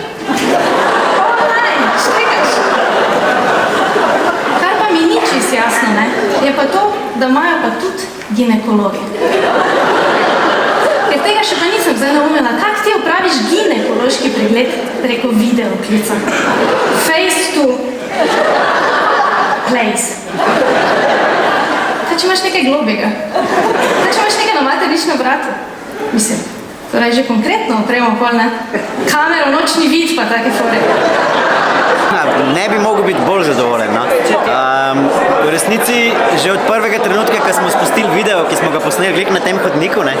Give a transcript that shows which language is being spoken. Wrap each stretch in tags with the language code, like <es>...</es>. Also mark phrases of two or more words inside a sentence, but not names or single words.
<sl>Online, štrikaš. Kar pa mi ni čisto jasno, ne? Je pa to, da imajo pa tudi ginekologe. Ker tega še pa nisem zdaj naumela. Kako ti opraviš ginekološki pregled preko videoklica?</sl> <en>Face to place.</en> <sl>Kaj če imaš nekaj globega? Kaj če imaš nekaj na materničnem vratu? Torej že konkretno opremo pol, ne? Kamero, nočni vid pa take fore. Ne bi mogel biti bolj zadovoljen. No? V resnici, že od prvega trenutka, ko smo spustili video, ki smo ga posneli glik na tem hodniku, ne?</sl>